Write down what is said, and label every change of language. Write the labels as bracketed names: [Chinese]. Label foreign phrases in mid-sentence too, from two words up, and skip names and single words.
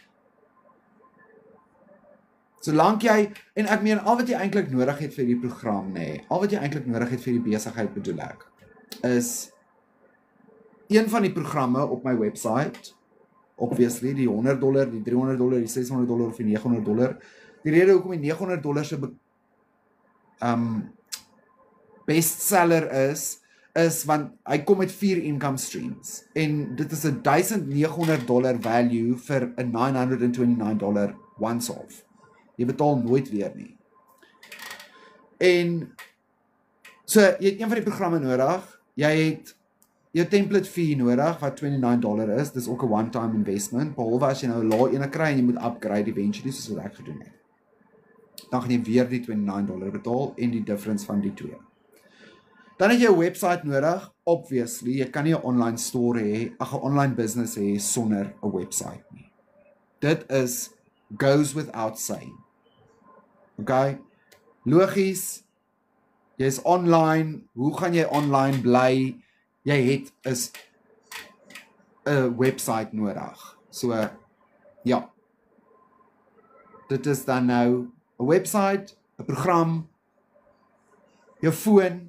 [Afrikaans] Solank jy, en ek meen al wat jy eintlik nodig het vir die program, al wat jy eintlik nodig het vir die besigheid bedoel ek, is een van die programme op my website, obviously die $100, die $300, die $600 of die $900. Die rede hoekom die $900 se bestseller is want hy kom met 4 [English] income streams [Afrikaans] en dit is $1,900 value vir 'n $929 [English] once off. [Afrikaans] Jy betaal nooit weer nie. En so jy het een van die programme nodig. Jy het jou template fee nodig wat $29 is. Dis ook 'n [English] one-time investment. [Afrikaans] Behalwe as jy nou 'n lae ene kry en jy moet [English] upgrade eventually [Afrikaans] soos wat ek gedoen het. Dan gaan jy weer die $29 betaal en die difference van die twee. Dan het jy 'n website nodig. Obviously, jy kan nie 'n [English] online store [Afrikaans] hê, 'n [English] online business [Afrikaans] hê sonder 'n website nie. [English] Dit goes without saying. [Afrikaans] Okay? Logies. Jy is online. Hoe gaan jy online bly? Jy het 'n website nodig. So ja. Dit is dan nou 'n website, 'n program, jou foon.